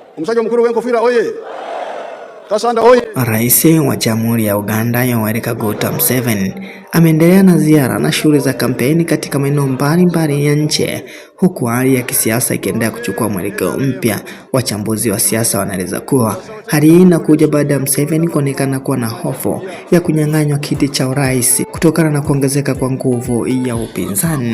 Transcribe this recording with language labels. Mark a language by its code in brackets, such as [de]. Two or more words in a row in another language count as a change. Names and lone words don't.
[lg] Omusajja omukulu w'enkofira oye. Kasanda oye. [sw] Rais wa Jamhuri ya Uganda Yoweri Kaguta Museveni ameendelea na ziara na shughuli za kampeni katika maeneo mbalimbali ya nchi, huku hali ya kisiasa ikiendelea kuchukua mwelekeo mpya. Wachambuzi wa siasa wanaeleza kuwa hali hii inakuja baada ya Museveni kuonekana kuwa na hofu ya kunyang'anywa kiti cha urais kutokana na kuongezeka kwa nguvu ya upinzani.